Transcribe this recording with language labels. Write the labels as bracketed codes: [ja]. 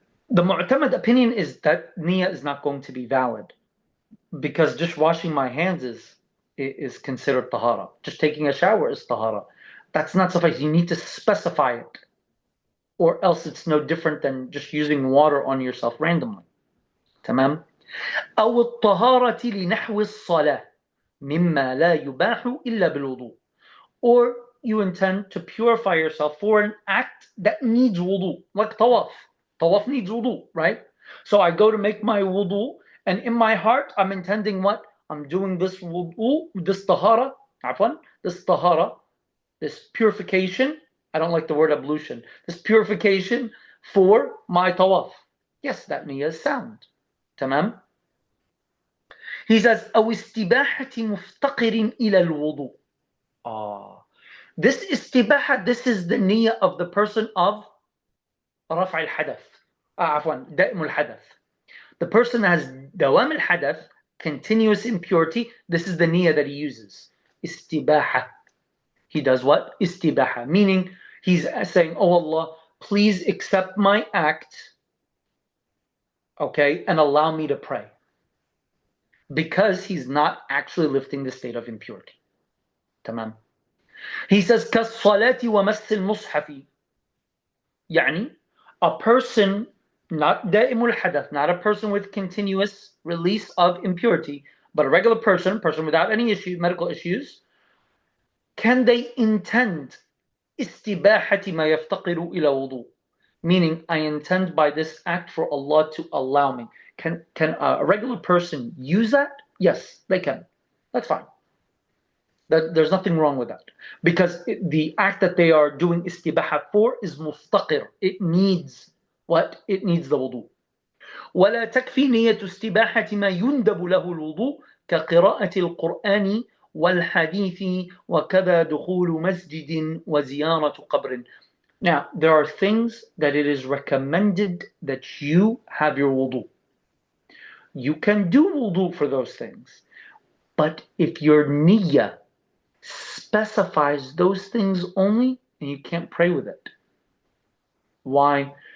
[en] The mu'tamad opinion is that niyyah is not going to be valid, because just washing my hands is considered tahara. Just taking a shower is tahara. That's not suffice. You need to specify it, or else it's no different than just using water on yourself randomly. [ar] تمام؟ أو الطهارة لنحو الصلاة مما لا يباح إلا بالوضوء. [en] Or you intend to purify yourself for an act that needs wudu, like tawaf. Tawaf needs wudu, right? So I go to make my wudu, and in my heart, I'm intending what? I'm doing this wudu, this tahara, this purification. I don't like the word ablution. This purification for my tawaf. Yes, that niyyah is sound. [ar] Tamam? [en] He says, [ar] أو استباحة مفتقر إلى الوضوء. [en] This istibaha, this is the niyyah of the person of [ar] رفع الحدث. عفوا, دائم الحدث. [en] The person has دوام الحدث, continuous impurity. This is the niyyah that he uses. Istibaha. He does what? Istibaha. Meaning, he's saying, oh Allah, please accept my act, okay, and allow me to pray. Because he's not actually lifting the state of impurity. [ar] Tamam. [en] He says, [ar] كالصلاة ومس المصحف. [en] يعني, a person, not دائم الحدث, not a person with continuous release of impurity, but a regular person without any issue, medical issues, can they intend [ar] استباحة ما يفتقر إلى وضوء? [en] Meaning, I intend by this act for Allah to allow me. Can a regular person use that? Yes, they can. That's fine. There's nothing wrong with that. Because the act that they are doing istibaha for is muftaqir. It needs what? It needs the wudu. [ar] ولا تكفي نية استباحة ما يندب له الوضوء كقراءة القرآن والحديث وكذا دخول مسجد وزيارة قبر. [en] Now, there are things that it is recommended that you have your wudu. You can do wudu for those things. But if your niyyah specifies those things only, and you can't pray with it. Why?